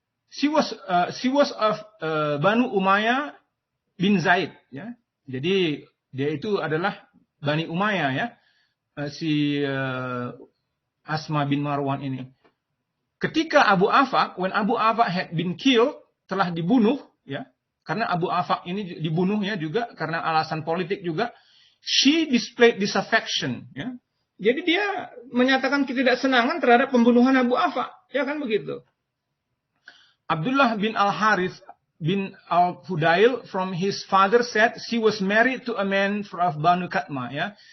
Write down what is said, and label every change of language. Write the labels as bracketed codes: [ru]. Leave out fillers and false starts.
[en] She was of Banu Umayyah bin Zaid ya. [id] Jadi dia itu adalah Bani Umayyah ya. Si Asma bin Marwan ini. Ketika [en] when Abu Afaq had been killed, [id] telah dibunuh ya. Karena Abu Afaq ini dibunuh ya juga karena alasan politik juga. [en] She displayed disaffection [id] ya. Jadi dia menyatakan ketidaksenangan terhadap pembunuhan Abu Afaq, ya kan begitu. [en] Abdullah bin Al-Harith bin Al-Fudail from his father said she was married to a man of Banu Katma ya.